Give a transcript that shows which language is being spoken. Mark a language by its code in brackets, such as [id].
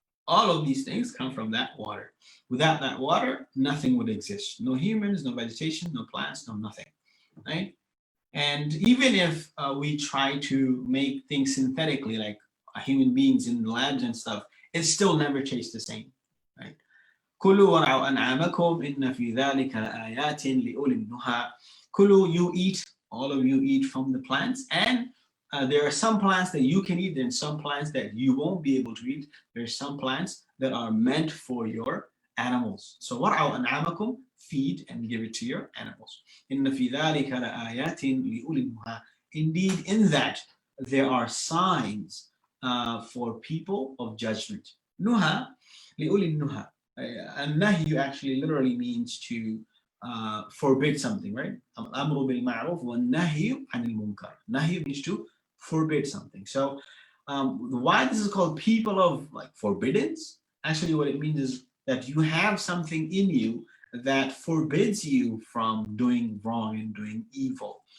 [en] All of these things come from that water. Without that water, nothing would exist. No humans, no vegetation, no plants, no nothing, right? And even if we try to make things synthetically, like human beings in labs and stuff, it still never tastes the same, right? [ar] كلوا وارعوا أنعامكم إن في ذلك لآيات لأولي النهى. [en] Kulu, you eat, all of you eat from the plants, and there are some plants that you can eat, and some plants that you won't be able to eat. There's some plants that are meant for your animals. So [ar] وارعوا أنعامكم, [en] feed and give it to your animals. [ar] إن في ذلك لآيات لأولي النهى. [en] Indeed, in that there are signs for people of judgment. [ar] Nuha, لأولي النهى. [en] And nahi actually literally means to forbid something, right? [ar] Al-amru bil ma'ruf wa nahyu anil munkar. Nahi [en] means to forbid something. So why this is called people of like forbiddance? Actually, what it means is that you have something in you that forbids you from doing wrong and doing evil.